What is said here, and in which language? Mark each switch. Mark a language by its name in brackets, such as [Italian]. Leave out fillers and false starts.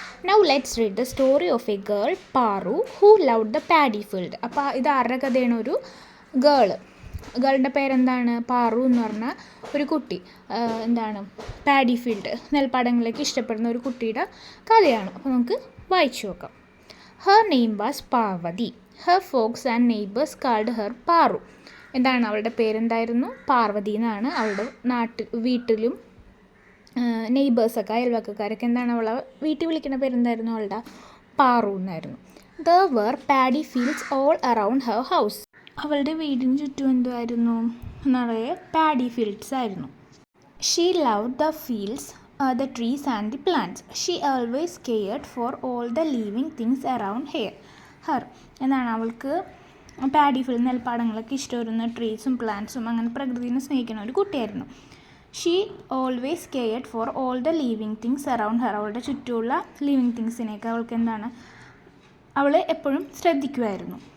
[English] Now let's read the story of a girl Paru who loved the paddy field. [Malayalam] അപ്പോൾ ഇത് ആരുടെ കഥയാണ്? ഒരു ഗേളിൻ്റെ പേരെന്താണ്? പാറു എന്ന് പറഞ്ഞ ഒരു കുട്ടി എന്താണ് പാഡി ഫീൽഡ്, നെൽപ്പാടങ്ങളിലേക്ക് ഇഷ്ടപ്പെടുന്ന ഒരു കുട്ടിയുടെ കഥയാണ്. അപ്പോൾ നമുക്ക് വായിച്ചു നോക്കാം. [English] Her name was Parvati. Her folks and neighbors called her Paru. [Malayalam] എന്താണ് അവളുടെ പേരെന്തായിരുന്നു? പാർവതി എന്നാണ്. അവളുടെ വീട്ടിലും നെയ്ബേഴ്സൊക്കെ, അയൽവക്കക്കാരൊക്കെ എന്താണ് അവളെ വീട്ടിൽ വിളിക്കുന്ന പേരെന്തായിരുന്നു? അവളുടെ പാറു എന്നായിരുന്നു. [English] There were paddy fields all around her house. [Malayalam] അവളുടെ വീടിന് ചുറ്റും എന്തായിരുന്നു? നിറയെ പാഡി ഫീൽഡ്സ് ആയിരുന്നു. [English] She loved the fields, the trees and the plants. She always cared for all the living things around her. [Malayalam] എന്താണ് അവൾക്ക് പാഡി ഫീൽഡ്, നെൽപ്പാടങ്ങളൊക്കെ ഇഷ്ടമായിരുന്ന ട്രീസും പ്ലാന്റ്സും, അങ്ങനെ പ്രകൃതിനെ സ്നേഹിക്കുന്ന ഒരു കുട്ടിയായിരുന്നു. [English] She always cared for all the living things around her. [Malayalam] അവളുടെ ചുറ്റുമുള്ള living തിങ്സിനെയൊക്കെ അവൾക്ക് എന്താണ് അവൾ എപ്പോഴും ശ്രദ്ധിക്കുമായിരുന്നു.